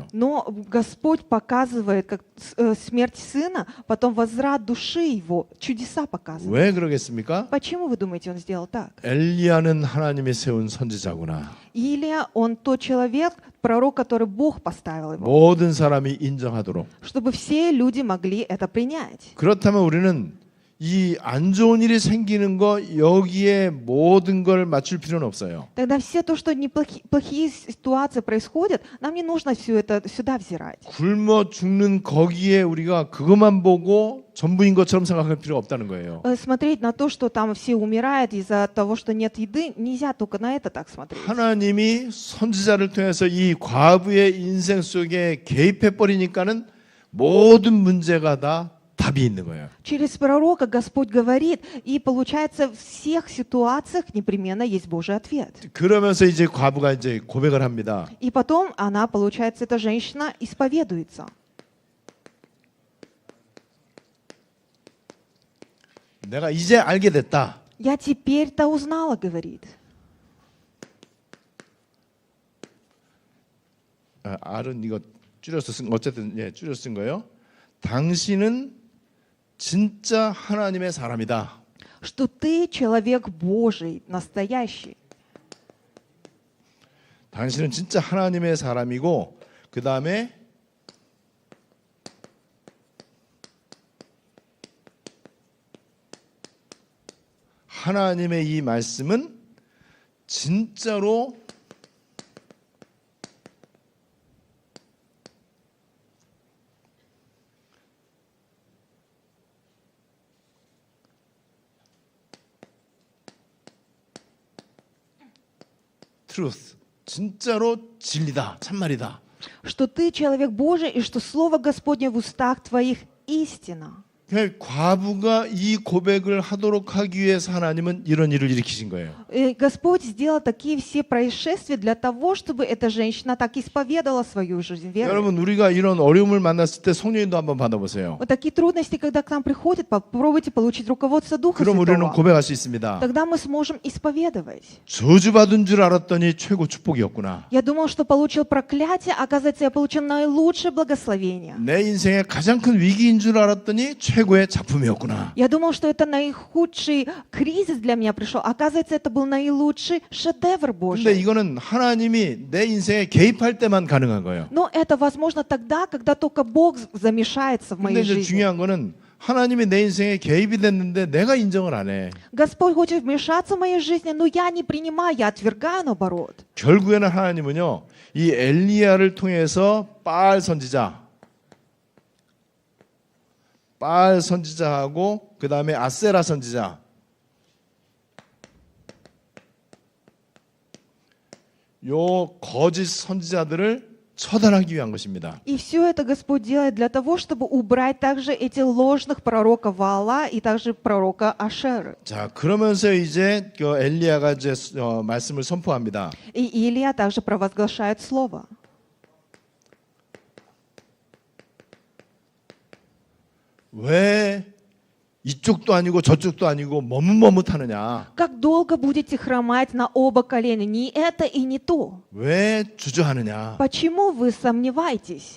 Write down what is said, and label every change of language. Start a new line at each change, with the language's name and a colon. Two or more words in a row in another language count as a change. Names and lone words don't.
Russian: Но Господь показывает, как смерть сына, потом возврат души его, чудеса показывает.
Korean: 왜 그러겠습니까?
Russian: Почему вы думаете, он сделал так?
Korean: 엘리야는 하나님이 세운 선지자구나.
Russian: Илия, он тот человек, пророк, который Бог поставил его,
Korean: 모든 사람이 인정하도록.
Russian: чтобы все люди могли это принять.
Korean: 그렇다면 우리는 이 안 좋은 일이 생기는 거 여기에 모든 걸 맞출 필요는 없어요.
Russian: Тогда все то, что плохие ситуации происходят, нам не нужно все это сюда взирать.
Korean: 굶어 죽는 거기에 우리가 그것만 보고 전부인 것처럼 생각할 필요가 없다는 거예요.
Russian: Смотреть на то, что там все умирают из-за того, что нет еды, нельзя только на это так смотреть.
Korean: 하나님이 선지자를 통해서 이 과부의 인생 속에 개입해 버리니까는 모든 문제가 다 답이 있는 거예요.
Russian: Через пророка Господь говорит, и получается в всех ситуациях непременно есть Божий ответ.
Korean: 그러면서 이제 과부가 이제 고백을 합니다.
Russian: И потом она, получается, эта женщина исповедуется.
Korean: 내가 이제 알게 됐다.
Russian: Я теперь-то узнала, говорит.
Korean: R은 이거 줄여서 쓴 어쨌든 줄여서 쓴 거예요. 당신은 진짜 하나님의 사람이다.
Russian: Что ты человек Божий, настоящий.
Korean: 당신은 진짜 하나님의 사람이고 그 다음에 하나님의 이 말씀은 진짜로 truth, 진짜로 진리다, 참말이다.
Russian: Что ты человек Божий, и что Слово Господне в устах твоих истина.
Korean: 과부가 이 고백을 하도록 하기 위해서 하나님은 이런 일을 일으키신 거예요.
Russian: И Господь сделал такие все происшествия для того, чтобы эта женщина так исповедала свою жизнь верой.
Korean: 여러분 우리가 이런 어려움을 만났을 때 성령님도 한번 받아보세요.
Russian: Вот такие трудности, когда к нам приходят, попробуйте получить руководство Духа
Korean: 그럼 우리는
Russian: Святого.
Korean: 고백할 수 있습니다.
Russian: Тогда мы сможем исповедовать.
Korean: 저주받은 줄 알았더니 최고 축복이었구나.
Russian: Я думал, что получил проклятие, а оказывается, я получил наилучшее благословение.
Korean: 내 인생의 가장 큰 위기인 줄 알았더니 최고의 작품이었구나.
Russian: Я думал, что это наихудший кризис для меня пришел. Оказывается, это был наилучший шедевр
Korean: 근데
Russian: Божий.
Korean: 이거는 하나님이 내 인생에 개입할 때만 가능한 거예요.
Russian: Но это возможно тогда, когда только Бог замешается в
Korean: 근데
Russian: моей
Korean: 이제
Russian: жизни.
Korean: 중요한 거는 하나님이 내 인생에 개입이 됐는데 내가 인정을 안 해.
Russian: Господь хочет вмешаться в моей жизни, но я не принимаю, я отвергаю наоборот.
Korean: 결국에는 하나님은요, 이 엘리야를 통해서 바알 선지자하고 그 다음에 아세라 선지자, 요 거짓 선지자들을 처단하기 위한 것입니다.
Russian: И все это Господь делает для того, чтобы убрать также этих ложных пророков Ваала и также пророка Ашеры.
Korean: 자, 그러면서 이제 그 엘리야가 이제 말씀을 선포합니다.
Russian: И Илия также провозглашает слово.
Korean: 왜 이쪽도 아니고 저쪽도 아니고 머뭇머뭇하느냐?
Russian: Как долго будете хромать на оба колена? Ни это и не то.
Korean: 왜 주저하느냐?
Russian: Почему вы сомневаетесь?